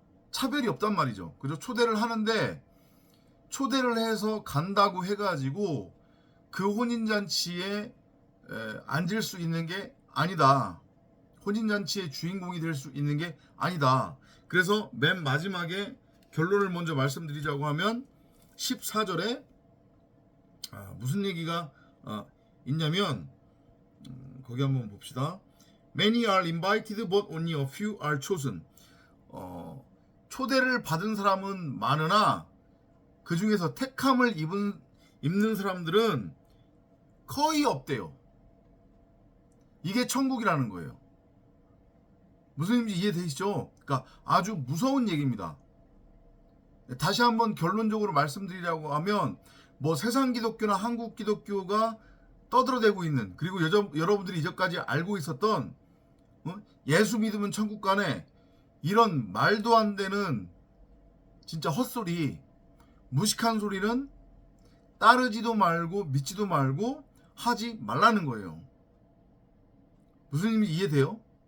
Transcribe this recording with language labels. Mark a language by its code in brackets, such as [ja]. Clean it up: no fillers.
[ko] 차별이 없단 말이죠. 그죠? 초대를 하는데 초대를 해서 간다고 해가지고 그 혼인잔치에 앉을 수 있는 게 아니다. 혼인잔치의 주인공이 될 수 있는 게 아니다. 그래서 맨 마지막에 결론을 먼저 말씀드리자고 하면 14절에 무슨 얘기가 있냐면 거기 한번 봅시다. [en] Many are invited but only a few are chosen. [ko] 초대를 받은 사람은 많으나 그 중에서 택함을 입는 사람들은 거의 없대요. 이게 천국이라는 거예요. 무슨 의미인지 이해되시죠? 그러니까 아주 무서운 얘기입니다. 다시 한번 결론적으로 말씀드리려고 하면 뭐 세상 기독교나 한국 기독교가 떠들어대고 있는, 그리고 여러분들이 이전까지 알고 있었던 예수 믿으면 천국 가네, 이런 말도 안 되는 진짜 헛소리, 무식한 소리는 따르지도 말고 믿지도 말고 하지 말라는 거예요. 무슨 의미인지 이해돼요?